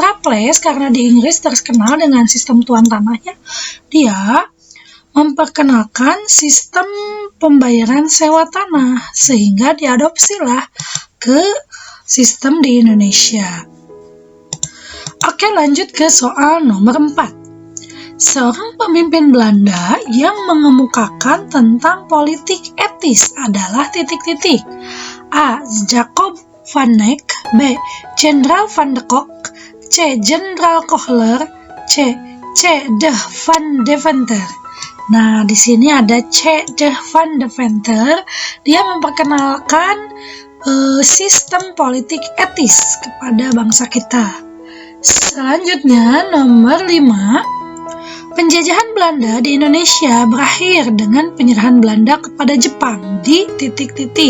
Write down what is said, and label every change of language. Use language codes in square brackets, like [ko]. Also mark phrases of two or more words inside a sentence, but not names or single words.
[id] Raffles karena di Inggris terkenal dengan sistem tuan tanahnya, dia memperkenalkan sistem pembayaran sewa tanah sehingga diadopsilah ke sistem di Indonesia. Oke, lanjut ke soal nomor 4. Seorang pemimpin Belanda yang mengemukakan tentang politik etis adalah titik-titik. A. Jacob van Eyck, B. Jenderal van de Kock, C. Jenderal Kohler, C. De Van Deventer. Nah, di sini ada C. De Van Deventer. Dia memperkenalkan sistem politik etis kepada bangsa kita. Selanjutnya, nomor 5. Penjajahan Belanda di Indonesia berakhir dengan penyerahan Belanda kepada Jepang di titik-titik.